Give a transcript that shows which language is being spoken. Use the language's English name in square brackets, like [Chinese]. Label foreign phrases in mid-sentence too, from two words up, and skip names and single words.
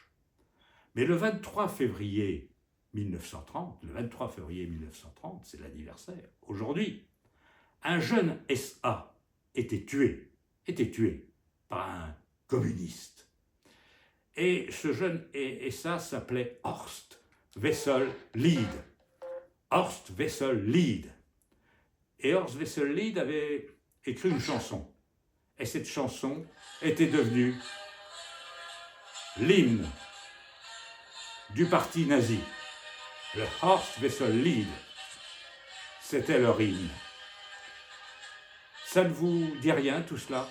[French] Mais le 23 février 1930, c'est l'anniversaire, aujourd'hui, un jeune SA était tué par un communiste. Et ce jeune SA s'appelait Horst Wessel Lied. Horst Wessel Lied. Et Horst Wessel Lied avait écrit une chanson. Et cette chanson était devenue l'hymne du parti nazi. Le Horst Wessel Lied, c'était leur hymne. Ça ne vous dit rien tout cela?